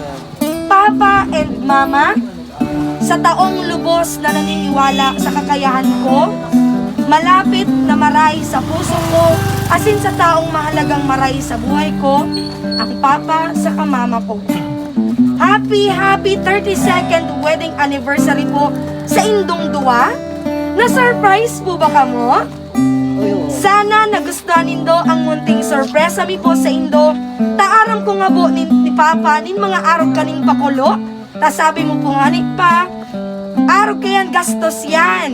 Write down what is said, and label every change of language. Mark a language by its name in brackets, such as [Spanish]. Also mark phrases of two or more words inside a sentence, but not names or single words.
[English] Papa and Mama, [Filipino] sa taong lubos na naniniwala sa kakayahan ko, malapit na maray sa puso ko, asin sa taong mahalagang maray sa buhay ko, ang Papa sa Mama ko. [English] Happy 32nd wedding anniversary [Bikol] po sa indong duwa. Na-surprise po ba kamo? Sana nagustuhan nindo ang munting sorpresa mi po sa indo. Taaram ko nga po ni Papa nin mga araw kaning pakulo. Ta sabi mo po nga ni Pa, araw kayan gastos yan.